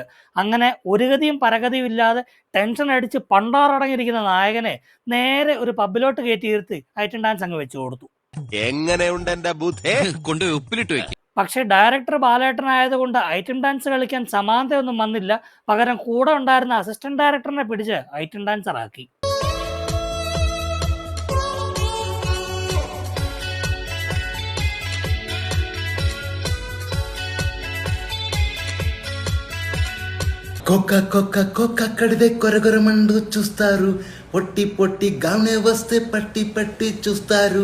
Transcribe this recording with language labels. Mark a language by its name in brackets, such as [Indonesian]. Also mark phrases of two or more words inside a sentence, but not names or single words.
[Malayalam] അങ്ങനെ ഒരു ഗതിയും പരഗതിയും ഇല്ലാതെ ടെൻഷൻ അടിച്ച് പണ്ടാറടങ്ങിയിരിക്കുന്ന നായകനെ നേരെ ഒരു പബ്ബിലോട്ട് കയറ്റിയിരുത്തി [English] item dance [Malayalam] അങ്ങ് വെച്ചു കൊടുത്തു. എങ്ങനെയുണ്ട് എന്റെ ബുദ്ധേ? കൊണ്ടുപോയി ഉപ്പിലിട്ട് വെക്കും. പക്ഷേ ഡയറക്ടർ ബാലേട്ടനായതുകൊണ്ട് [English] item dance [Malayalam] കളിക്കാൻ സമാനതയൊന്നും വന്നില്ല. പകരം കൂടെ ഉണ്ടായിരുന്ന [English] assistant director [Malayalam] പിടിച്ച് [English] item dancer [Malayalam] ആക്കി. [Telugu] కోక కోక కోక కడిదే కొరగొరమండు చూస్తారు, పొట్టి పొట్టి గౌనే వస్తే పట్టి పట్టి చూస్తారు.